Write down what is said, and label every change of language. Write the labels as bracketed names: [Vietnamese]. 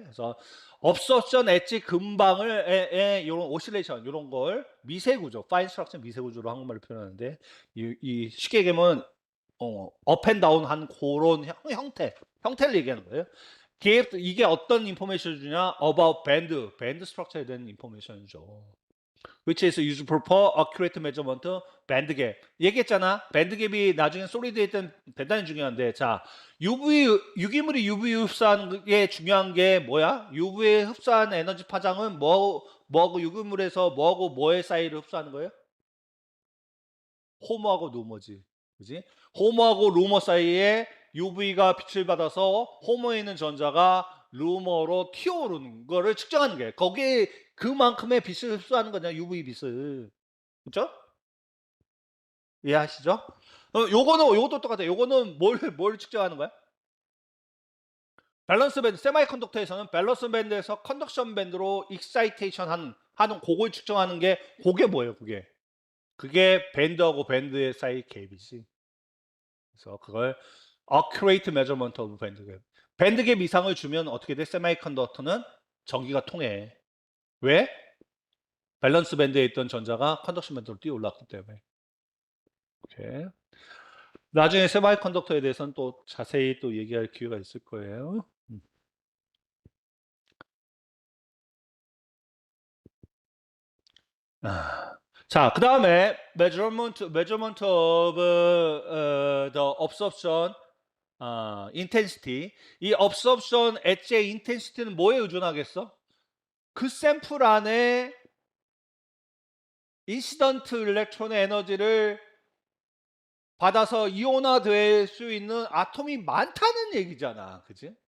[Korean] 그래서 업소션 엣지 근방을 요런 오실레이션 요런 걸 미세 구조, fine structure 미세 구조로 한국말로 표현하는데 이 쉽게 얘기하면 업앤다운 한 그런 형태를 얘기하는 거예요. 이게 어떤 인포메이션을 주냐? [English] about band structure [Korean] 에 대한 인포메이션을 줘. [English] which is used for accurate measurement band gap. [Korean] 얘기했잖아. band gap이 나중에 솔리드에 있던 대단히 중요한데, 자, 유기물이 UV 흡수하는 게 중요한 게 뭐야? UV에 흡수한 에너지 파장은 뭐하고 유기물에서 뭐하고 뭐의 사이를 흡수하는 거예요? 호모하고 루머지. 그지? 호모하고 루머 사이에 UV가 빛을 받아서 호모에 있는 전자가 루머로 튀어오르는 거를 측정하는 거예요. 거기에 그만큼의 빛을 흡수하는 거냐, UV 빛을. 그죠? 이해하시죠? 요것도 똑같아요. 요거는 뭘 측정하는 거야? 밸런스 밴드, 세마이컨덕터에서는 밸런스 밴드에서 컨덕션 밴드로 익사이테이션 하는 그걸 측정하는 게 그게 뭐예요, 그게 밴드하고 밴드의 사이 갭이지. 그래서 그걸 [English] accurate measurement of band gap. [Korean] 밴드 갭 이상을 주면 어떻게 돼? 세마이컨덕터는 전기가 통해. 왜? 밸런스 밴드에 있던 전자가 컨덕션 밴드로 뛰어 올랐기 때문에. 오케이. 나중에 세마이컨덕터에 대해서는 또 자세히 또 얘기할 기회가 있을 거예요. 자, 그 다음에 [English] measurement of the absorption intensity. [Korean] 이 absorption 엣지의 intensity는 뭐에 의존하겠어? 그 샘플 안에 인시던트 일렉트론의 에너지를 받아서 이온화될 수 있는 아톰이 많다는 얘기잖아. 그지?